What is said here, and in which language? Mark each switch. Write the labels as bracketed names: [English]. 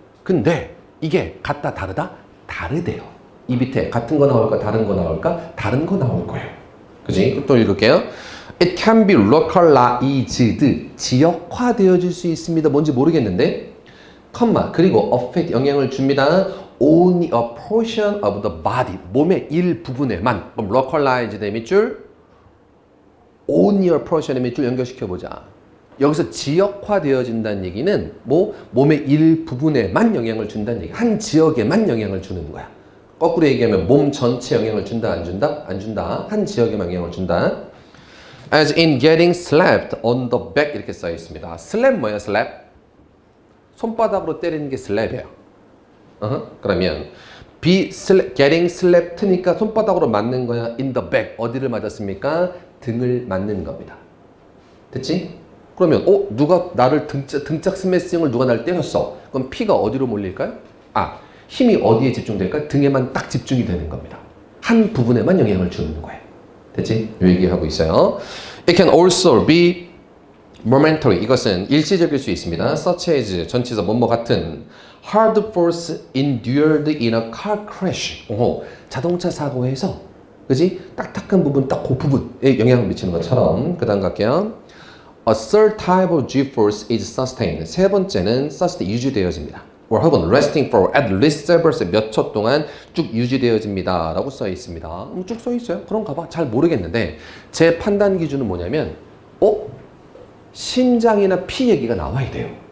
[Korean] 근데 이게 같다, 다르다? 다르대요. 이 밑에 같은 거 나올까, 다른 거 나올까? 다른 거 나올 거예요. 그지? 또 읽을게요. [English] It can be localized. [Korean] 지역화되어질 수 있습니다. 뭔지 모르겠는데. 컴마 그리고 affect, 영향을 줍니다. [English] Only a portion of the body. [Korean] 몸의 일부분에만. 그럼 localized의 밑줄, only a portion의 밑줄 연결시켜보자. 여기서 지역화되어진다는 얘기는 뭐 몸의 일부분에만 영향을 준다는 얘기. 한 지역에만 영향을 주는 거야. 거꾸로 얘기하면 몸 전체 영향을 준다, 안 준다? 안 준다. 한 지역에만 영향을 준다. [English] As in getting slapped on the back [Korean] 이렇게 써 있습니다. [English] slap 뭐야, slap? [Korean] 손바닥으로 때리는 게 slap이에요. 그러면 getting slapped니까 손바닥으로 맞는 거야. [English] in the back, [Korean] 어디를 맞았습니까? 등을 맞는 겁니다. 됐지? 그러면 누가 나를 등짝 스매싱을 누가 나를 때렸어. 그럼 피가 어디로 몰릴까요? 힘이 어디에 집중될까? 등에만 딱 집중이 되는 겁니다. 한 부분에만 영향을 주는 거예요. 됐지? 이 얘기하고 있어요. [English] It can also be momentary. [Korean] 이것은 일시적일 수 있습니다. [English] Such as, [Korean] 전치사 뭐뭐 같은 [English] hard force endured in a car crash. [Korean] 자동차 사고에서, 그지? 딱딱한 부분, 딱 그 부분에 영향을 미치는 것처럼. 그 다음 갈게요. [English] A third type of G-force is sustained. [Korean] 세 번째는 sustain, 유지되어집니다. or 혹은 [English] resting for at least several [Korean] 몇 초 동안 쭉 유지되어집니다 라고 써 있습니다. 쭉 써 있어요? 그런가 봐. 잘 모르겠는데 제 판단 기준은 뭐냐면 심장이나 피 얘기가 나와야 돼요.